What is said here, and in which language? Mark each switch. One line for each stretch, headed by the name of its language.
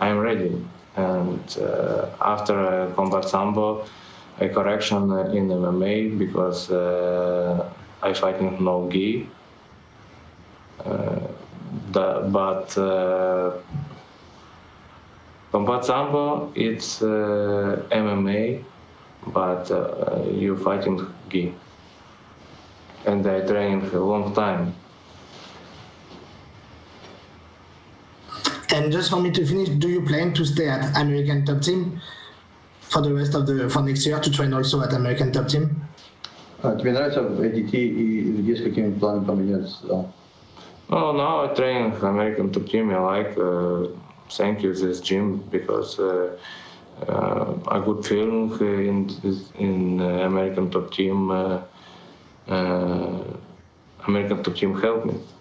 English: I'm ready, and after combat sambo, a correction in MMA because I fighting no gi, but combat sambo it's MMA, but you fighting gi, and I training a long time. And just for me to finish, do you plan to stay at American Top Team for the rest of for next year to train also at American Top Team?
Russian: Тебе нравится ADT и есть какими планами поменяться?
English: Oh, now I train American Top Team. I like thank you this gym because a good feeling in American Top Team. American Top Team helped me.